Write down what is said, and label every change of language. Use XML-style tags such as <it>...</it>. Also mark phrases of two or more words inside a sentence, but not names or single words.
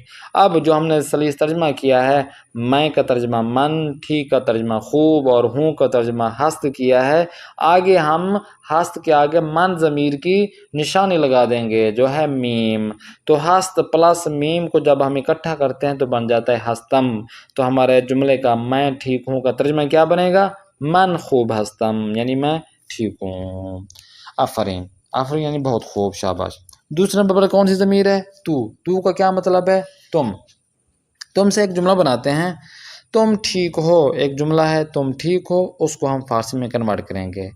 <ur>اب جو ہم نے سلیس ترجمہ کیا ہے، میں کا ترجمہ من، ٹھیک کا ترجمہ خوب اور ہوں کا ترجمہ ہست کیا ہے، آگے ہم ہست کے آگے من ضمیر کی نشانی لگا دیں گے جو ہے میم۔ تو ہست پلس میم کو جب ہم اکٹھا کرتے ہیں تو بن جاتا ہے ہستم۔ تو ہمارے جملے کا میں ٹھیک ہوں کا ترجمہ کیا بنے گا؟</ur> <fa>من خوب ہستم،</fa> <ur>یعنی میں ٹھیک ہوں۔ آفرین، آفرین یعنی بہت خوب، شاباش۔ دوسرے نمبر پر کون سی ضمیر ہے؟ تو کا کیا مطلب ہے؟ تم سے ایک جملہ بناتے ہیں، تم ٹھیک ہو ایک جملہ ہے، تم ٹھیک ہو، اس کو ہم فارسی میں کنورٹ کریں گے۔</ur>